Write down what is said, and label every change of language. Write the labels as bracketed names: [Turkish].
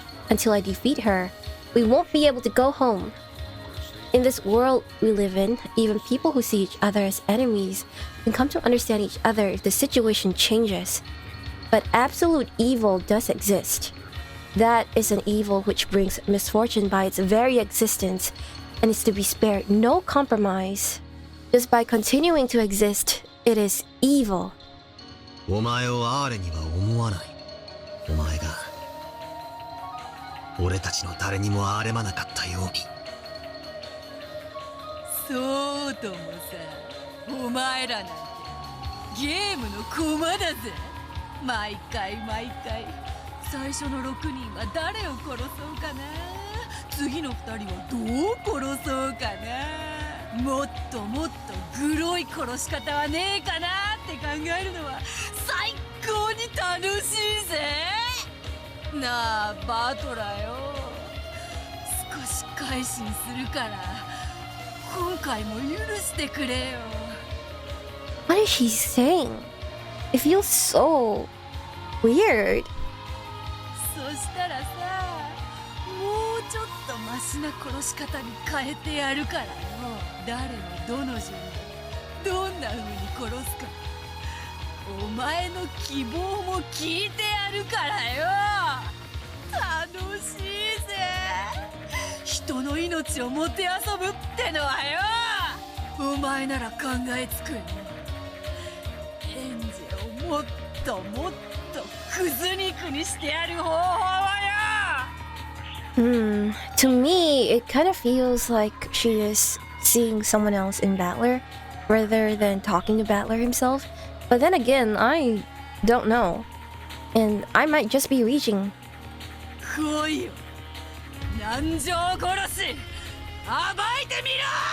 [English] Until I defeat her, we won't be able to go home. In this world we live in, even people who see each other as enemies can come to understand each other if the situation changes. But absolute evil does exist. That is an evil which brings misfortune by its very existence and is to be spared no compromise. Just by continuing to exist, it is evil. [Japanese] お前をアーレには思わない。お前が俺たちの誰にもあれまなかったように。そうともさ、お前らなんてゲームの駒だぜ。毎回最初の6人は誰を殺そうかな、次の2人はどう殺そうかな、もっとグロい殺し方はねえかなって考えるのは最高に楽しいぜ。なあバトラよ、少し改心するから今回も許してくれよ。 [English] What is she saying? It feels so Weird. [Japanese] そしたらさ、もうちょっとマシな殺し方に変えてやるからよ。誰をどの順にどんな風に殺すか、お前の希望も聞いてやるからよ。楽しいぜ、人の命をもてあそぶってのはよ。お前なら考えつくよ。エンジェをもっともっとクズ肉にしてやる方法はよ。 [English] To me, it kind of feels like she is seeing someone else in Battler rather than talking to Battler himself. But then again, I don't know. And I might just be reaching. [Japanese] 来いよ、南條殺し、暴いてみろ。